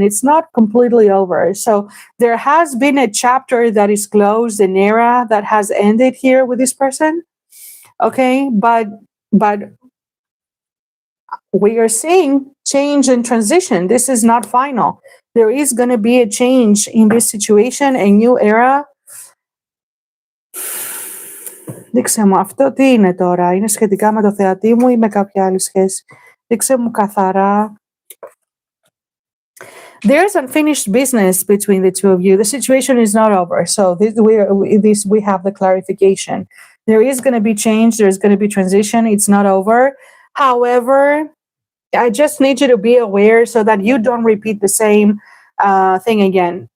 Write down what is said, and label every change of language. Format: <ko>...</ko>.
<en>It's not completely over. So there has been a chapter that is closed, an era that has ended here with this person. Okay, but we are seeing change and transition. This is not final. There is going to be a change in this situation, a new era.</en> <el>Δείξε μου αυτό τι είναι τώρα. Είναι σχετικά με το θεατή μου ή με κάποια άλλη σχέση. Δείξε μου καθαρά.</el> <en>There's unfinished business between the two of you. The situation is not over. So we have the clarification. There is going to be change. There's going to be transition. It's not over. However, I just need you to be aware so that you don't repeat the same thing again.</en>